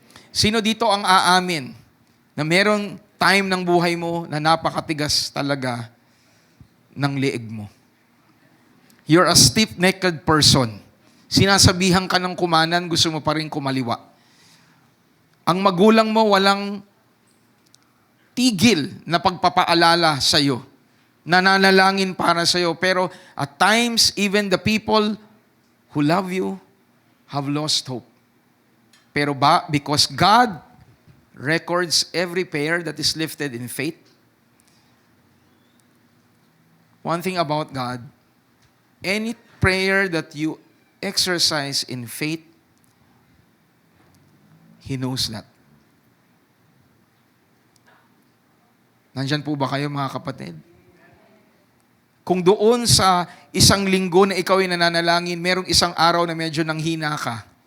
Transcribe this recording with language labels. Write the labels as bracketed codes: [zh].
[tl] Sino dito ang aamin na merong time ng buhay mo na napakatigas talaga ng leeg mo? [en] You're a stiff-necked person. [tl] Sinasabihan ka ng kumanan, gusto mo pa rin kumaliwa. Ang magulang mo walang tigil na pagpapaalala sa iyo. Nananalangin para sa iyo. [en] Pero at times, even the people who love you have lost hope. Pero because God records every prayer that is lifted in faith. One thing about God, any prayer that you exercise in faith, He knows that. [tl] Nandyan po ba kayo, mga kapatid? Kung doon sa isang linggo na ikaw ay nananalangin, merong isang araw na medyo nanghina ka.